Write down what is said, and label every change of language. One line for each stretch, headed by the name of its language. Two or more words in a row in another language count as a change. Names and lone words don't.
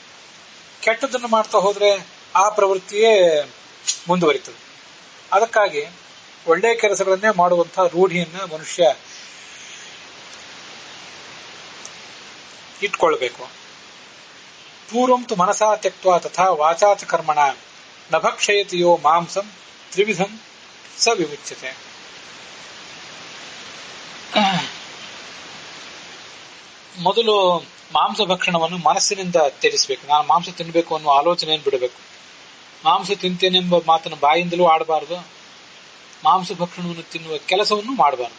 Kannada: ಕೆಟ್ಟದನ್ನು ಮಾಡ್ತಾ ಹೋದ್ರೆ ಆ ಪ್ರವೃತ್ತಿಯೇ ಮುಂದುವರಿತದೆ. ಅದಕ್ಕಾಗಿ ಒಳ್ಳೆಯ ಕೆಲಸಗಳನ್ನೇ ಮಾಡುವಂತಹ ರೂಢಿಯನ್ನ ಮನುಷ್ಯ ಇಟ್ಕೊಳ್ಬೇಕು.
Sanskrit: ಪೂರ್ವಂತು ಮನಸಾ ತ್ಯಕ್ತ್ವಾ ತಥಾ ವಾಚಾಚ ಕರ್ಮಣ ನಭಕ್ಷಯತಿಯೋ ಮಾಂಸಂ ತ್ರಿವಿಧಂ ಸ ವಿಮುಚ್ಯತೆ.
Kannada: ಮೊದಲು ಮಾಂಸ ಭಕ್ಷಣವನ್ನು ಮನಸ್ಸಿನಿಂದ ತ್ಯಜಿಸಬೇಕು. ನಾನು ಮಾಂಸ ತಿನ್ನಬೇಕು ಅನ್ನೋ ಆಲೋಚನೆಯನ್ನು ಬಿಡಬೇಕು. ಮಾಂಸ ತಿಂತೇನೆಂಬ ಮಾತನ್ನು ಬಾಯಿಂದಲೂ ಆಡಬಾರದು. ಮಾಂಸ ಭಕ್ಷಣವನ್ನು ತಿನ್ನುವ ಕೆಲಸವನ್ನು ಮಾಡಬಾರದು.